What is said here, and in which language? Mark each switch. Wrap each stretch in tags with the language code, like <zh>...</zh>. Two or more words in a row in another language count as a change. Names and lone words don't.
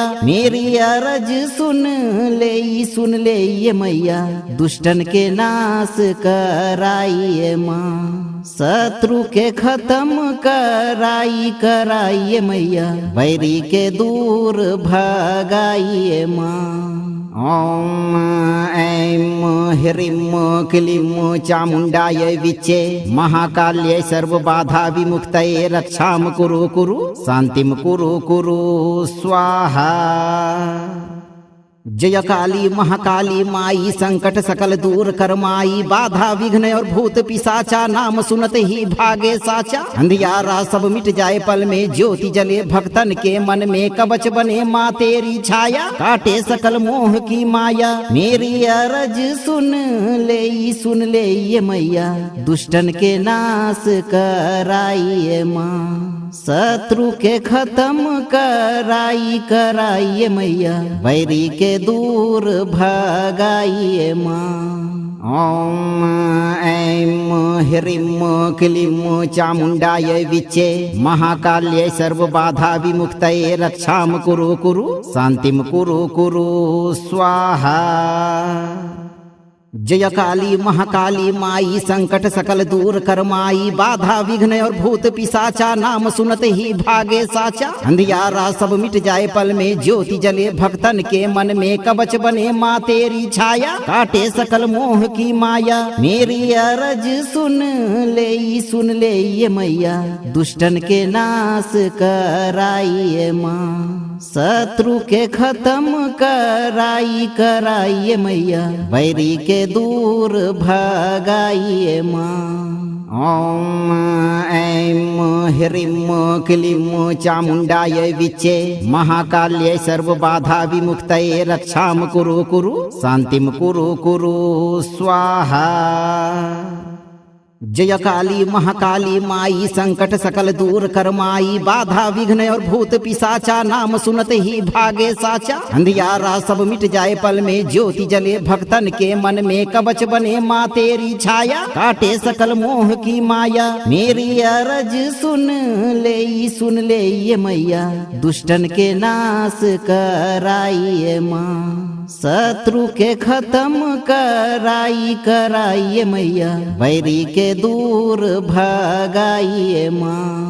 <hi>मेरी अरज सुन ले ये मैया, दुष्टन के नाश कराइए माँ, शत्रु के खत्म कराइए मैया, बैरी के दूर भगाइए माँ।</hi> <sa>ओम ऐं ह्रीं क्लीं चामुण्डायै विच्चे, महाकाल्यै सर्वबाधा विमुक्तये, रक्षां कुरु शान्तिं कुरु स्वाहा।</sa> <hi>जय काली महाकाली माई संकट सकल दूर कर माई बाधा विघ्न और भूत पिशाचा नाम सुनत ही भागे साचा अंधियारा सब मिट जाए पल में ज्योति जले भक्तन के मन में कवच बने माँ तेरी छाया काटे सकल मोह की माया मेरी अरज सुन ले ये मैया दुष्टन के नाश कराइए माँ शत्रु के खत्म कराइए मैया वैरी के दूर भगाइए माँ।</hi> <sa>ओम ऐं ह्रीं क्लीं चामुण्डायै विच्चे महाकाल्यै सर्वबाधा विमुक्तये रक्षां कुरु शान्तिं कुरु स्वाहा।</sa> <hi>जय काली महाकाली माई संकट सकल दूर कर माई बाधा विघ्न और भूत पिशाचा नाम सुनत ही भागे साचा अंधियारा सब मिट जाए पल में ज्योति जले भक्तन के मन में कवच बने माँ तेरी छाया काटे सकल मोह की माया मेरी अरज सुन ले ये मैया दुष्टन के नाश कराइए माँ शत्रु के खत्म कराइए मैया वैरी के दूर भगाइए माँ।</hi> <sa>ओम ऐं ह्रीं क्लीं चामुण्डायै विच्चे महाकाल्यै सर्वबाधा विमुक्तये रक्षां कुरु शान्तिं कुरु स्वाहा।</sa> <hi>जय काली महाकाली माई संकट सकल दूर कर माई बाधा विघ्न और भूत पिशाचा नाम सुनत ही भागे साचा अंधियारा सब मिट जाए पल में ज्योति जले भक्तन के मन में कवच बने माँ तेरी छाया काटे सकल मोह की माया मेरी अरज सुन ले ये मैया दुष्टन के नाश कराइए माँ शत्रु के खत्म कराइए मैया वैरी के दूर भगाइए माँ।</hi>